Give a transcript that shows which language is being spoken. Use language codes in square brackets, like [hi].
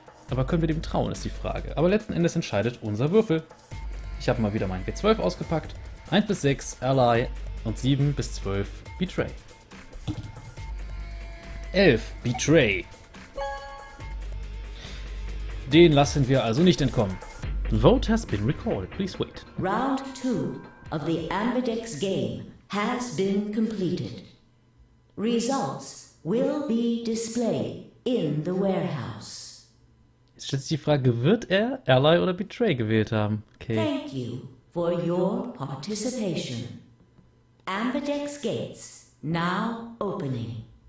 [de] Aber können wir dem trauen, ist die Frage. Aber letzten Endes entscheidet unser Würfel. Ich habe mal wieder meinen W12 ausgepackt. 1 bis 6 Ally und 7 bis 12 Betray. 11 Betray. Den lassen wir also nicht entkommen. [en] Vote has been recorded. Please wait. Round 2 of the Ambidex game has been completed. Results will be displayed in the warehouse. [de] Jetzt stellt sich die Frage, wird er Ally oder Betray gewählt haben? [en] Okay. Thank you for your participation. Ambidex gates now opening.